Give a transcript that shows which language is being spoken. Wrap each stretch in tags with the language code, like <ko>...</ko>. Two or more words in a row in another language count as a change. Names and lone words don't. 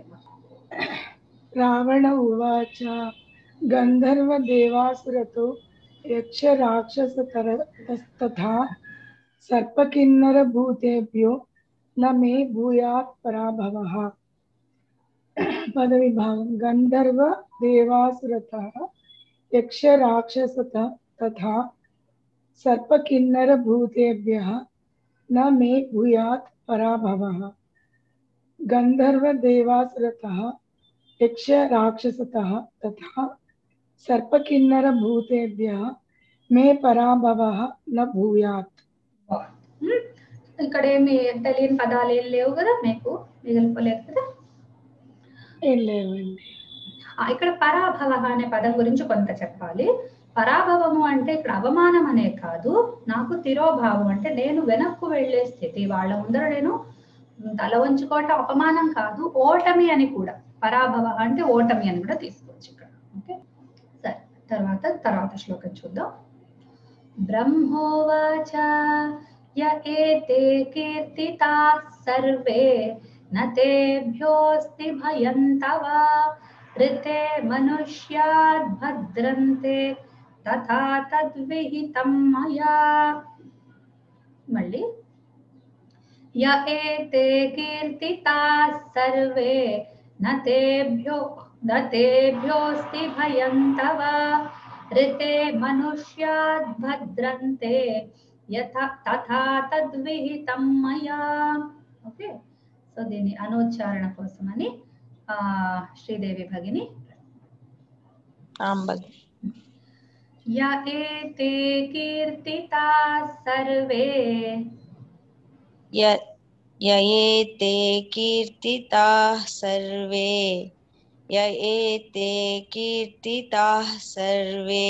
<sa>రావణ ఉవాచ గంధర్వ దేవాసురతో యక్ష రాక్షస తథా సర్పకిన్నర భూతేభ్యో న మే భూయాత్ పరాభవః. పదవిభాగం. గంధర్వ దేవాసురతః యక్ష రాక్షస తథా సర్పకిన్నర భూతేభ్యః न मे भूयात् पराभवः. गंधर्व देवासुरतः यक्ष राक्षसतः तथा सर्पकिन्नर भूतेभ्यः मे पराभवः न भूयात्.</sa> <te>ఇక్కడ ఏమి తెలియని పదాలు ఏం లేవు కదా, మీకు మిగిలిపోలేదు కదా? ఏం లేవండి. ఇక్కడ పరాభవ అనే పదం గురించి కొంత చెప్పాలి. పరాభవము అంటే ఇక్కడ అవమానం అనే కాదు, నాకు తిరోభావం అంటే నేను వెనక్కు వెళ్లే స్థితి, వాళ్ళ ముందర నేను తల వంచుకోవటం అపమానం కాదు, ఓటమి అని కూడా. పరాభవ అంటే ఓటమి అని కూడా తీసుకోవచ్చు ఇక్కడ. ఓకే, సరే, తర్వాత శ్లోకం చూద్దాం.</te> <sa>బ్రహ్మోవాచ య ఏతే కీర్తితాః సర్వే న తేభ్యోస్తి భయం తవ ऋते मनुष्याद् भद्रन्ते तथा तद्विहितं मया. मल्ली य एते कीर्तिताः सर्वे न तेभ्योऽस्ति भयं तव ऋते मनुष्याद् भद्रन्ते యథా తథా తద్విహితం మయా.</sa> <en>Okay, so</en> <te>దీని అనోచ్చారణ కోసమని శ్రీదేవి భగిని.</te> <sa>య ఏతే కీర్తితాః సర్వే య ఏతే కీర్తితాః సర్వే య ఏతే కీర్తితాః సర్వే</sa>